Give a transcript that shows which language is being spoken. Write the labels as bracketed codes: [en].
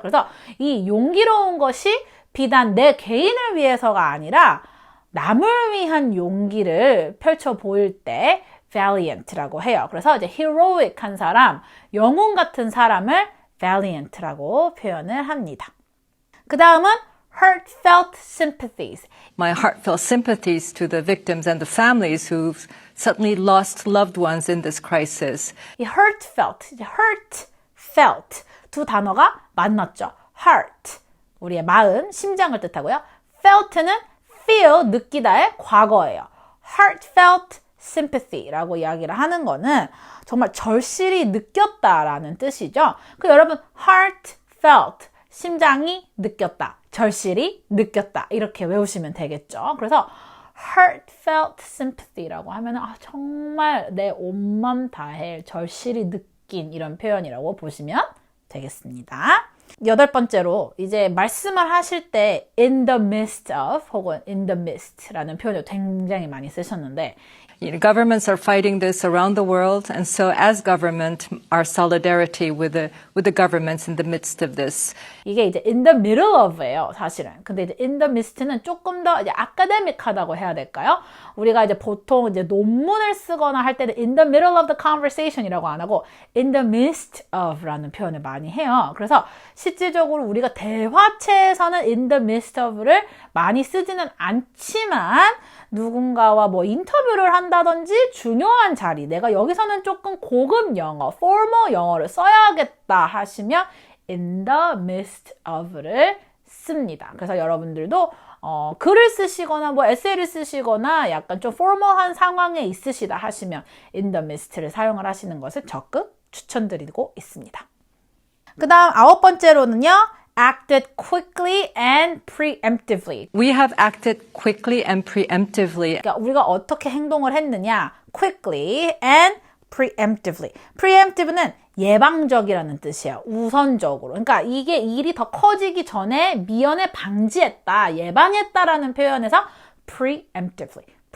[ko] 그래서 이 용기로운 것이 비단 내 개인을 위해서가 아니라 남을 위한 용기를 펼쳐 보일 때 valiant라고 해요. 그래서 이제 heroic한 사람, 영웅 같은 사람을 valiant라고 표현을 합니다. 그 다음은 heartfelt sympathies. [en] My heartfelt sympathies to the victims and the families who've suddenly lost loved ones in this crisis. [ko] 이 heartfelt, heartfelt 두 단어가 만났죠. heart, 우리의 마음, 심장을 뜻하고요. felt는 feel, 느끼다의 과거예요. heartfelt sympathy라고 이야기를 하는 거는 정말 절실히 느꼈다라는 뜻이죠. 그 여러분 heartfelt, 심장이 느꼈다, 절실히 느꼈다 이렇게 외우시면 되겠죠. 그래서 heartfelt sympathy라고 하면 정말 내 온맘 다해 절실히 느낀 이런 표현이라고 보시면 되겠습니다. 여덟 번째로 이제 말씀을 하실 때 in the midst of 혹은 in the midst라는 표현을 굉장히 많이 쓰셨는데 [en] Governments are fighting this around the world, and so as government, our solidarity with the governments in the midst of this. [ko] 이게 이제 in the middle of예요, 사실은. 근데 이제 in the midst는 조금 더 이제 아카데믹하다고 해야 될까요? 우리가 이제 보통 이제 논문을 쓰거나 할 때는 [en] in the middle of the conversation [ko] 이라고 안 하고 in the midst of라는 표현을 많이 해요. 그래서 실질적으로 우리가 대화체에서는 in the midst of를 많이 쓰지는 않지만 누군가와 뭐 인터뷰를 한다든지 중요한 자리, 내가 여기서는 조금 고급 영어, formal 영어를 써야겠다 하시면 in the midst of를 씁니다. 그래서 여러분들도 글을 쓰시거나 뭐 에세이를 쓰시거나 약간 좀 formal한 상황에 있으시다 하시면 in the midst를 사용을 하시는 것을 적극 추천드리고 있습니다. 그 다음 아홉 번째로는요. [en] acted quickly and preemptively. We have acted quickly and preemptively. [ko] 그러니까 우리가 어떻게 행동을 했느냐, [en] quickly and preemptively. [ko] preemptive는 예방적이라는 뜻이에요. 우선적으로. 그러니까 이게 일이 더 커지기 전에 미연에 방지했다, 예방했다라는 표현에서 preemptively.